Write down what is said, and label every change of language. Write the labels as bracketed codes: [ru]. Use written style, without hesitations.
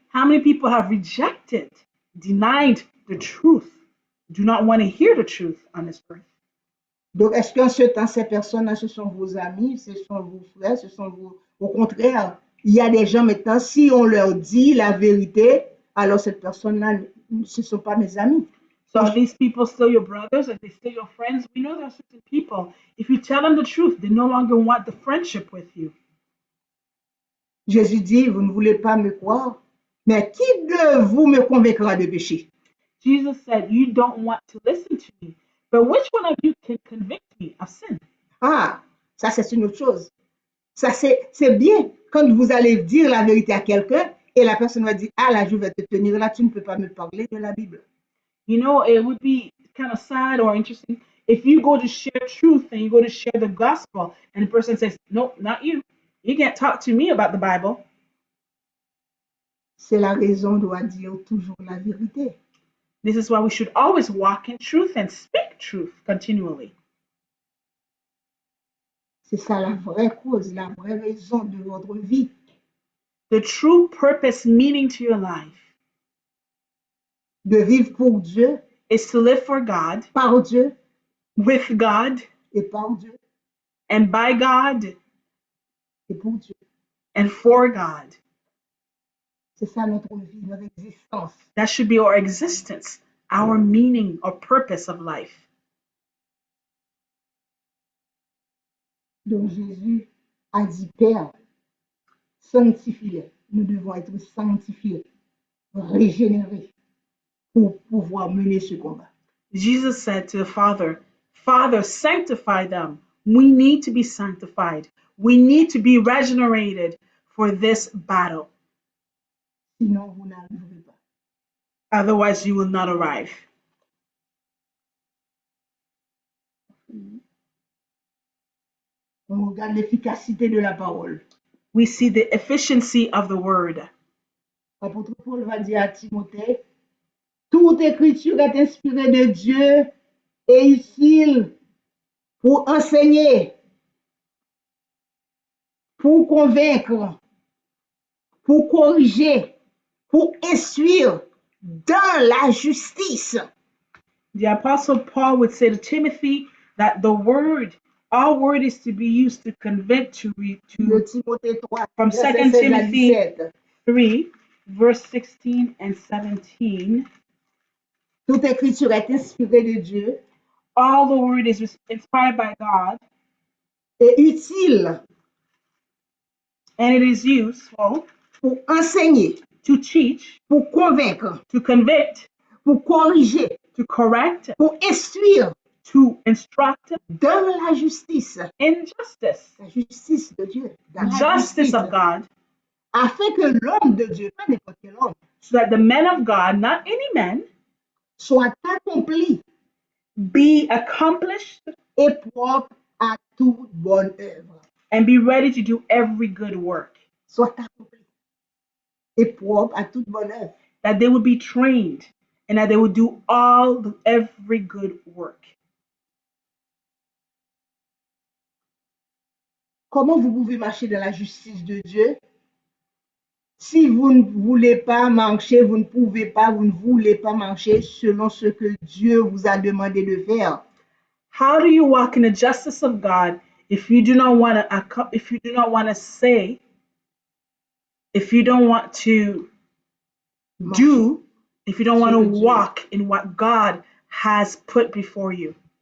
[en] How many people have rejected, denied the truth, do not want to hear the truth on this earth? [fr] Donc, est-ce qu'en ce temps, ces personnes-là, ce sont vos amis, ce sont vos frères, ce sont vos... Au contraire, il y a des gens maintenant, si on leur dit la vérité, alors cette personne-là, ce ne sont pas mes amis. [en] So are these people still your brothers? Are they still your friends? We know there are certain people, if you tell them the truth, they no longer want the friendship with you. [fr] Jésus dit, vous ne voulez pas me croire, mais qui de vous me convaincra de péché? [en] Jesus said, you don't want to listen to me, but which one of you can convict me of sin? [fr] Ah, ça c'est une autre chose. Ça c'est bien quand vous allez dire la vérité à quelqu'un et la personne va dire, ah là, je vais te tenir là, tu ne peux pas me parler de la Bible. [en] You know, it would be kind of sad or interesting if you go to share truth and you go to share the gospel and the person says, no, not you. You can't talk to me about the Bible. [fr] C'est la raison de dire toujours la vérité. [en] This is why we should always walk in truth and speak truth continually. [fr] C'est ça la vraie cause, la vraie raison de votre vie. [en] The true purpose, meaning to your life, [fr] De vivre pour Dieu, [en] is to live for God, [fr] par Dieu [en] with God, [fr] et par Dieu [en] and by God, [fr] et pour Dieu. [en] and for God. [fr] C'est ça notre vie, notre existence. [en] That should be our existence, our meaning or purpose of life. [fr] Donc Jésus a dit, Père, sanctifie-les. Nous devons être sanctifiés, régénérés pour pouvoir mener ce combat. [en] Jesus said to the Father, Father, sanctify them. We need to be sanctified. We need to be regenerated for this battle. [fr] Sinon, vous n'arriverez pas. [en] Otherwise, you will not arrive. [fr] On regarde l'efficacité de la parole. [en] We see the efficiency of the word. [fr] L'apôtre Paul va dire à Timothée, toute écriture est inspirée de Dieu et utile pour enseigner, pour convaincre, pour corriger, pour instruire dans la justice. [en] The Apostle Paul would say to Timothy that the word Our word is to be used to convict, [fr] De Timothée 3, [en] from [fr] verset 2 16 à [en] Timothy 17. 3, verse 16 and 17. [fr] Toute écriture est inspirée de Dieu [en] All the word is inspired by God, [fr] et utile [en] and it is useful [fr] pour enseigner, [en] to teach, [fr] pour convaincre, [en] to convict, [fr] pour corriger, [en] to correct, [fr] pour instruire [en] to instruct [fr] dans la justice. [en] in justice. [fr] La justice de Dieu. Dans la [en] Justice [fr] justice. [en] of God, [fr] Afin que l'homme de Dieu, pas n'importe quel homme, [en] so that the men of God, not any men, [fr] soit accompli [en] be accomplished [fr] et propre à toute bonne œuvre. [en] and be ready to do every good work. [fr] Soit accompli et propre à toute bonne œuvre. [en] That they would be trained and that they would do every good work. [fr] Comment vous pouvez marcher dans la justice de Dieu? Si vous ne voulez pas marcher, vous ne pouvez pas, vous ne voulez pas marcher selon ce que Dieu vous a demandé de faire. [en] How do you walk in the justice of God if you do not want to if you do not want to say, if you don't want to do, if you don't want to walk in what God has put before you?